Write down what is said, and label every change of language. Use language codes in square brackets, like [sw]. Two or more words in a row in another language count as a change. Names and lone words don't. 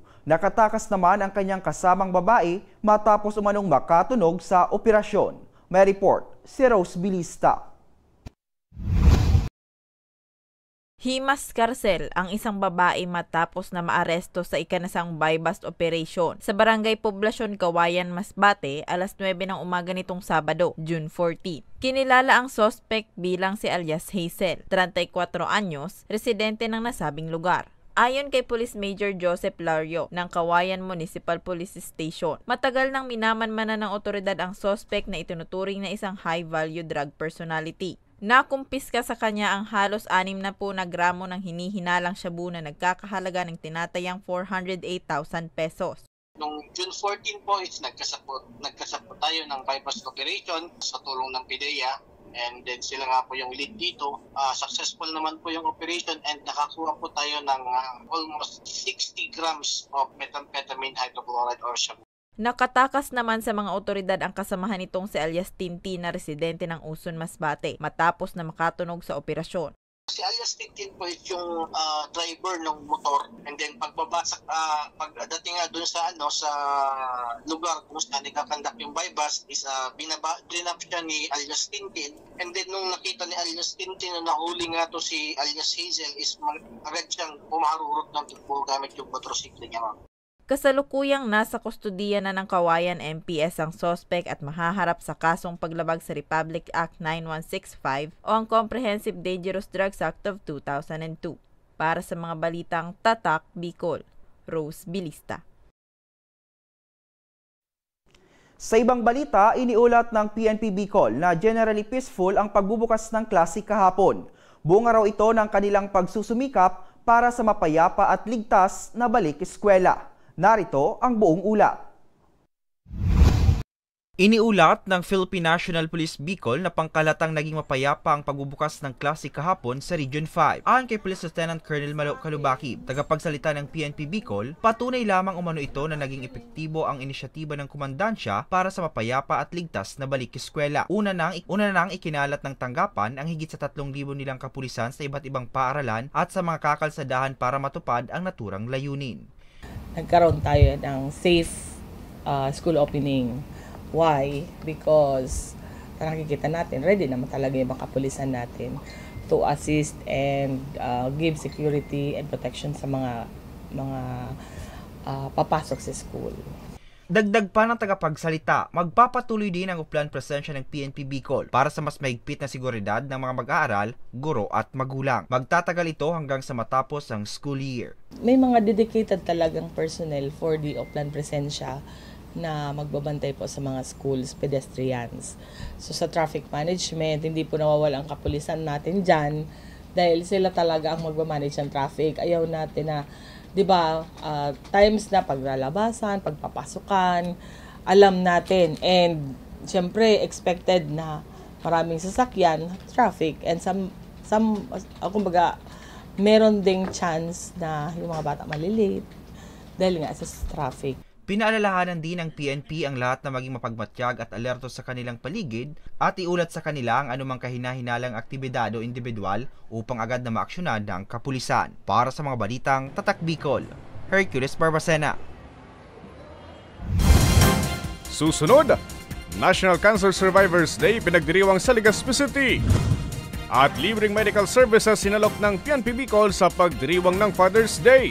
[tl] Nakatakas naman ang kanyang kasamang babae matapos umanong makatunog sa operasyon. May report si Rose Bilista. Himas Karcel ang isang babae matapos na maaresto sa ikanasang [en] buy-bust operation [tl] sa Barangay Poblasyon, Kawayan, Masbate, alas 9 ng umaga nitong Sabado, June 14. Kinilala ang suspect bilang si alias Hazel, 34 anyos, residente ng nasabing lugar. Ayon kay Police Major Joseph Lario ng Kawayan Municipal Police Station, matagal nang minamanmanan ng otoridad ang suspect na itinuturing na isang [en] high-value drug personality. [tl] Nakumpiska sa kanya ang halos 60 na gramo ng hinihinalang shabu na nagkakahalaga ng tinatayang 408,000 pesos. Noong June 14 po is nagkasapot tayo ng [en] bypass operation [tl] sa tulong ng PIDEA, [en] and then [tl] sila nga po yung lead dito. Successful naman po yung operation and nakakuha po tayo ng [en] almost 60 grams of methamphetamine hydrochloride or shabu. [tl] Nakatakas naman sa mga otoridad ang kasamahan nitong si alias Tintin na residente ng Uson, Masbate matapos na makatunog sa operasyon. Si alias Tintin po is yung driver ng motor, [en] and then [tl] pagdating nga dun sa sa lugar kung saan nagkakandak yung bypass is drinap siya ni alias Tintin, [en] and then [tl] nung nakita ni alias Tintin na nahuli nga to si alias Hazel is agad siyang pumarurot ng tukbo gamit yung motorsiklo niya. Kasalukuyang nasa kustudiya na ng Kawayan MPS ang suspect at mahaharap sa kasong paglabag sa Republic Act 9165 o ang Comprehensive Dangerous Drugs Act of 2002. Para sa mga balitang Tatak, Bicol, Rose Bilista. Sa ibang balita, iniulat ng PNP Bicol na [en] generally peaceful [tl] ang pagbubukas ng klase kahapon. Bunga raw ito ng kanilang pagsusumikap para sa mapayapa at ligtas na balik eskwela. Narito ang buong ulat. Iniulat ng Philippine National Police Bicol na pangkalatang naging mapayapa ang pagbubukas ng klase kahapon sa Region 5. Ayon kay Police Lieutenant Colonel Malo Calubaki, tagapagsalita ng PNP Bicol, patunay lamang umano ito na naging epektibo ang inisyatiba ng komandansya para sa mapayapa at ligtas na balik eskwela. Una nang ikinalat ng tanggapan ang higit sa 3,000 nilang kapulisan sa iba't ibang paaralan at sa mga kakalsadahan para matupad ang naturang layunin. Nagkaroon tayo ng [en] safe school opening. Why? Because [tl] nakikita natin, ready naman talaga yung mga kapulisan natin [en] to assist and give security and protection [tl] sa mga papasok sa school. Dagdag pa ng tagapagsalita, magpapatuloy din ang uplan presensya ng PNP Bicol para sa mas mahigpit na seguridad ng mga mag-aaral, guro at magulang. Magtatagal ito hanggang sa matapos ang school year. May mga dedicated talagang [en] personnel for the [tl] uplan presensya na magbabantay po sa mga schools, pedestrians. So sa [en] traffic management, [tl] hindi po nawawala ang kapulisan natin dyan dahil sila talaga ang magmamanage ng traffic. Ayaw natin na, di ba, times na paglalabasan, pagpapasukan, alam natin. And syempre, expected na maraming sasakyan, [en] traffic, and [tl] kumbaga, meron ding chance na yung mga bata malilate dahil nga sa traffic. Pinaalalahanan din ng PNP ang lahat na maging mapagmatyag at alerto sa kanilang paligid at iulat sa kanila ang anumang kahina-hinalang aktibidad o individual upang agad na maaksyonan ng kapulisan. Para sa mga balitang Tatak Bicol, Hercules Barbacena. Susunod, National Cancer Survivors Day pinagdiriwang sa Legazpi City. At libreng [en] medical services [tl] sinalok ng PNP Bicol sa pagdiriwang ng Father's Day.